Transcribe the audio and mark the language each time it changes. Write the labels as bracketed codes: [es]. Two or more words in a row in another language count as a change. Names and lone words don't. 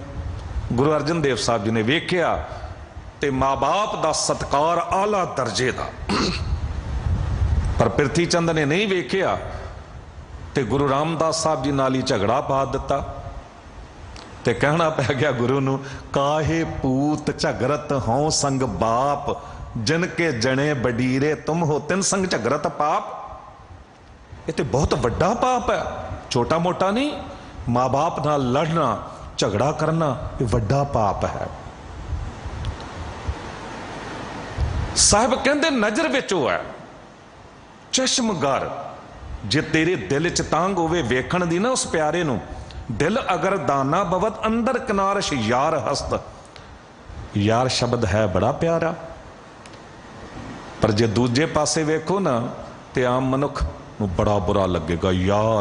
[pa] ਗੁਰੂ ਅਰਜਨ ਦੇਵ ਸਾਹਿਬ ਜੀ ਨੇ ਵੇਖਿਆ ਤੇ ਮਾਂ ਬਾਪ ਦਾ ਸਤਿਕਾਰ ਆਲਾ ਦਰਜੇ ਦਾ, ਪਰ ਪ੍ਰਿਥੀ ਚੰਦ ਨੇ ਨਹੀਂ ਵੇਖਿਆ ਤੇ ਗੁਰੂ ਰਾਮਦਾਸ ਸਾਹਿਬ ਜੀ ਨਾਲ ਹੀ ਝਗੜਾ ਪਾ ਦਿੱਤਾ। ਤੇ ਕਹਿਣਾ ਪੈ ਗਿਆ ਗੁਰੂ ਨੂੰ, ਕਾਹੇ ਪੂਤ ਝਗਰਤ ਹੌ ਸੰਗ ਬਾਪ, ਜਿਨ ਕੇ ਜਣੇ ਬਡੀਰੇ ਤੁਮ ਹੌ ਤਿਨ ਸਿਉ ਝਗਰਤ ਪਾਪ। [hi] ये तो बहुत वड्डा पाप है, छोटा मोटा नहीं। [pa] ਮਾਂ ਬਾਪ ਨਾਲ ਲੜਨਾ, ਝਗੜਾ ਕਰਨਾ, ਇਹ ਵੱਡਾ ਪਾਪ ਹੈ। ਸਾਹਿਬ ਕਹਿੰਦੇ ਨਜ਼ਰ ਵਿਚ ਓ ਹੈ, ਚਸ਼ਮਗਰ, ਜੇ ਤੇਰੇ ਦਿਲ ਚ ਤਾਂਘ ਹੋਵੇ ਵੇਖਣ ਦੀ ਨਾ ਉਸ ਪਿਆਰੇ ਨੂੰ, [fa] دل اگر دانا بود اندر کنارش یار هست. [pa] ਯਾਰ ਸ਼ਬਦ ਹੈ ਬੜਾ ਪਿਆਰਾ, ਪਰ ਜੇ ਦੂਜੇ ਪਾਸੇ ਵੇਖੋ ਨਾ ਤੇ ਆਮ ਮਨੁੱਖ ਨੂੰ ਬੜਾ ਬੁਰਾ ਲੱਗੇਗਾ ਯਾਰ।